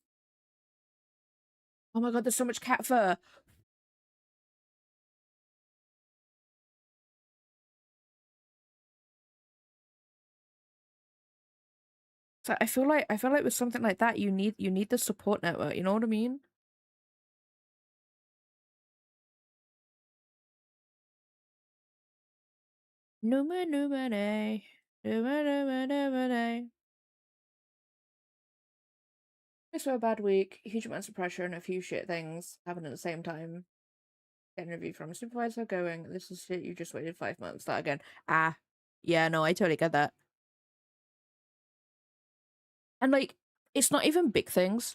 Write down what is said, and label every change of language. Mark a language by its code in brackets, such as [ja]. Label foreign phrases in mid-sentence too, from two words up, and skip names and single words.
[en] Oh my god, there's so much cat fur. So I feel like with something like that, you need the support network. You know what I mean? [ro] Numa numa day. Numa numa numa day. [en] It's a bad week, huge amounts of pressure and a few shit things happening at the same time. Get an review from a supervisor going, this is shit, you just waited 5 months. That again. Ah. Yeah, no, I totally get that. And like, it's not even big things.